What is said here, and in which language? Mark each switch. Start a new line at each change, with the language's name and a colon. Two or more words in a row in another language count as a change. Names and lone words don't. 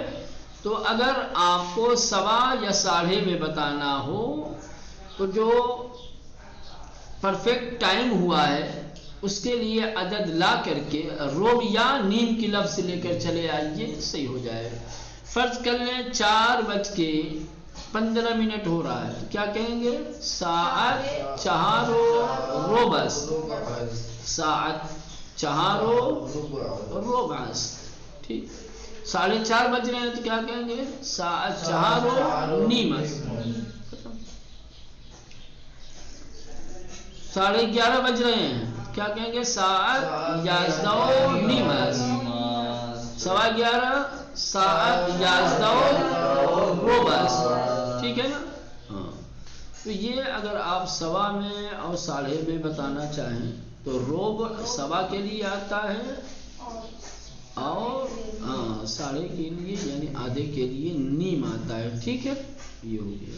Urdu: تو اگر آپ کو 1:15 یا 1:30 میں بتانا ہو تو جو
English: perfect time
Urdu: ہوا ہے اس کے لیے عدد لا کر کے ربع یا نیم کی لفظ لے کر چلے آئیے، صحیح ہو جائے. فرض کر لیں 4:15 ہو رہا ہے تو کیا کہیں گے؟
Persian: ساعت 4 ربع. ساعت 4 ربع.
Urdu: ٹھیک، 4:30 بج رہے ہیں تو کیا کہیں گے؟
Persian: ساعت 4 نیم.
Urdu: 11:30 بج رہے ہیں کیا کہیں گے؟
Persian: ساعت 11 نیم. 11:15 ساعت 11 ربع.
Urdu: ٹھیک ہے نا؟ ہاں. تو یہ اگر آپ 1:15 میں اور 1:30 میں بتانا چاہیں تو ربع 1:15 کے لیے آتا ہے اور 1:30 کے لیے یعنی آدھے کے لیے نیم آتا ہے. ٹھیک ہے، یہ ہو گیا.